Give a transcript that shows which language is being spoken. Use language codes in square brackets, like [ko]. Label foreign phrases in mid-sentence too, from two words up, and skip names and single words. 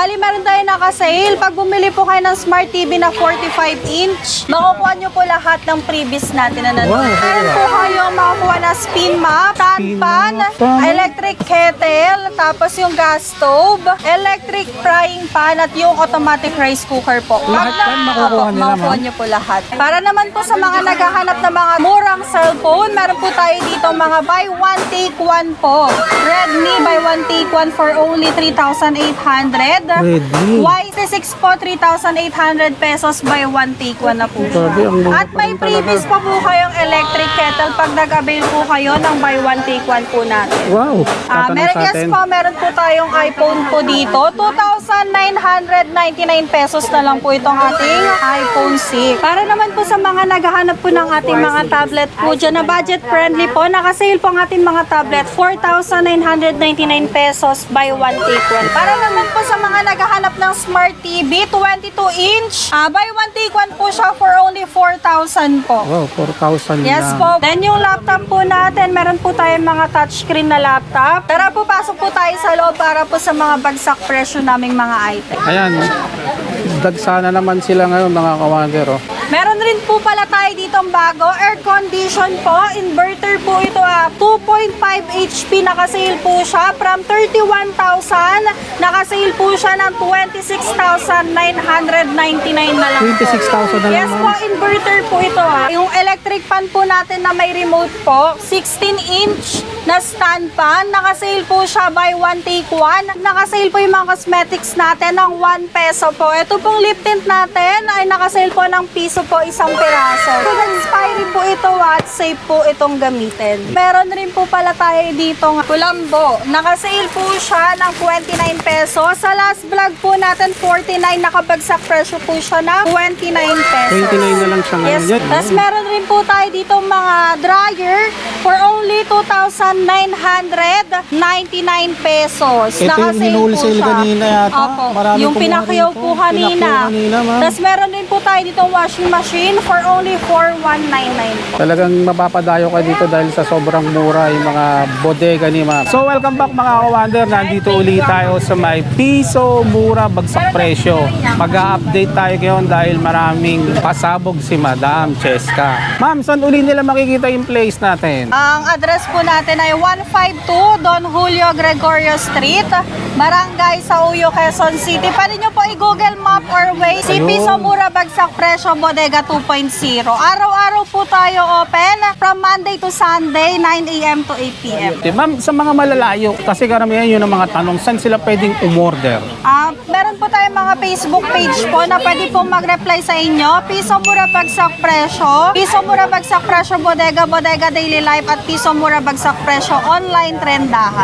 [tl] Bali meron tayo naka-sale. Pag bumili po kayo ng Smart TV na 45-inch, makukuha nyo po lahat ng previous natin na nandun. Wow, Meron po kayo makukuha na [en] spin map, stand pan, electric kettle, [tl] tapos yung [en] gas stove, electric frying pan, [tl] at yung [en] automatic rice cooker [tl] po. Lahat yan makukuha nila, Makukuha ma'am? nyo po lahat. Para naman po sa mga naghahanap ng mga murang cellphone, meron po tayo dito mga buy one take one po. [en] Redmi buy one take one for only 3,800. Redmi. [tl] Y6 po 3,800 pesos [en] buy one take one [tl] na po siya. Grabe, ang mura At pa may rin previous talaga. pa po kayong [en] electric kettle [tl] pag nag-avail po kayo ng [en] buy one take one [tl] po natin. Wow, tatanong Meron sa yes atin. po, meron po tayong iPhone po dito. 2,999 pesos na lang po itong ating iPhone 6. Para naman po sa mga naghahanap po ng ating mga tablet po dyan na [en] budget friendly [tl] po, nakasale po ang ating mga tablet, 4,999 pesos [en] buy one take one. [tl] Para naman po sa mga naghahanap ng Smart TV, 22-inch, [en] buy one take one [tl] po siya [en] for only [tl] 4,000 po. Wow, 4,000 Yes lang. po. Then yung laptop po natin, meron po tayong mga touchscreen na laptop. Tara po, pasok po tayo sa loob para po sa mga bagsak presyo naming mga item. Ayan, dagsana naman sila ngayon mga kawander. Oh. Meron rin po pala tayo ditong bago, [en] air condition [tl] po, inverter po ito, 2.5 HP, nakasale po siya from 31,000, nakasale po siya ng 26,999 na lang po. 26,000 na lang, Yes ma'am. po, inverter po ito. Yung electric fan po natin na may remote po, 16-inch na stand pan, nakasale po siya [en] by one take one. [tl] Nakasale po yung mga cosmetics natin ng 1 peso po. Ito pong [en] lip tint [tl] natin ay nakasale po ng piso po, isang piraso. So, expiry po ito at safe po itong gamitin. Meron rin po pala tayo dito kulambo. Nakasale po siya ng 29 pesos. Sa last vlog po natin, 49, nakabagsak presyo po siya na 29 pesos. 29 na lang siya ngayon. Yes. Yan. Tapos meron rin po tayo dito mga dryer [en] for only [tl] 2,999 pesos. Ito yung Nakasale hinulsale po siya. kanina yata. Opo. Marami Yung kumuha pinakyaw rito. po kanina. Pinakyaw kanina, ma'am. Tapos meron din po tayo dito [en] washing machine for only [tl] 4,199 po. Talagang mapapadayo ka dito dahil sa sobrang mura yung mga bodega ni ma'am. So [en] welcome back [tl] mga kawander. Nandito ulit tayo sa may piso mura bagsak presyo. Mag-a-update tayo ngayon dahil maraming pasabog si Madam Cheska. Ma'am, saan uli nila makikita yung place natin? Ang address po natin ay 152 Don Julio Gregorio Street, Barangay Sauyo, Quezon City. Pwede nyo po i-Google Map or Waze. Si Ayun. Piso Mura Bagsak Presyo Bodega 2.0. Araw-araw po tayo [en] open from Monday to Sunday, 9 a.m. to 8 p.m. [tl] Okay, ma'am, sa mga malalayo, kasi karamihan yun ang mga tanong, saan sila pwedeng umorder? Meron po tayong mga Facebook page po na pwede po mag-reply sa inyo. Piso Mura Bagsak Presyo, Piso Mura Bagsak Presyo Bodega, Bodega Daily Life, at Piso Mura Bagsak Presyo Online Trendahan.